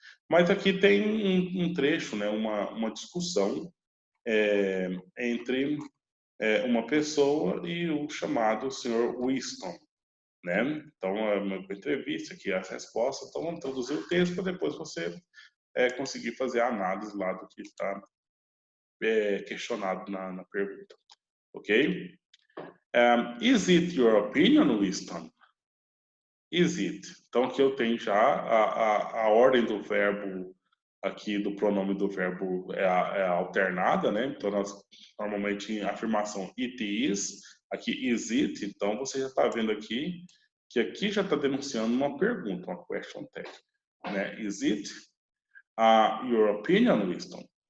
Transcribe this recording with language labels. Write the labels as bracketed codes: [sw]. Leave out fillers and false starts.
[pt] Mas aqui tem um trecho, né? Uma discussão entre uma pessoa e o chamado Sr. Winston, né? Então é uma entrevista aqui, as respostas. Então vamos traduzir o texto para depois você conseguir fazer a análise lá do que está questionado na pergunta, ok? [en] Is it your opinion, Winston? Is it? [pt] Então aqui eu tenho já a ordem do verbo aqui, do pronome do verbo é alternada, né? Então nós normalmente em afirmação [en] it is, [pt] aqui [en] is it, [pt] então você já está vendo aqui que aqui já está denunciando uma pergunta, uma question tag, né? [en] Is it your opinion, Winston?